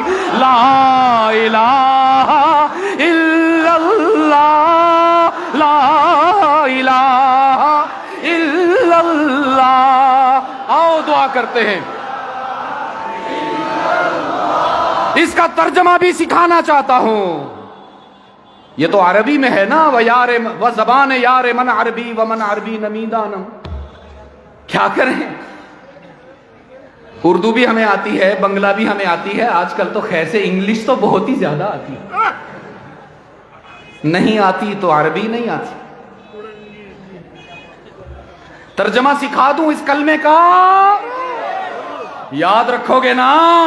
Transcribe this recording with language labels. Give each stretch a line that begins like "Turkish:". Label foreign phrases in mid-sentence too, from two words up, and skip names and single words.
Arabic: لا الہ الا اللہ، لا الہ الا اللہ۔
Urdu: آؤ دعا کرتے ہیں، اس کا ترجمہ بھی سکھانا چاہتا ہوں۔ یہ تو عربی میں ہے نا،
Persian: و زبان یار من عربی و من عربی نمیدانم،
Urdu: کیا کریں؟ اردو بھی ہمیں آتی ہے، بنگلہ بھی ہمیں آتی ہے، آج کل تو خیر سے انگلش تو بہت ہی زیادہ آتی ہے، نہیں آتی تو عربی نہیں آتی۔ ترجمہ سکھا دوں اس کلمے کا، یاد رکھو گے نا؟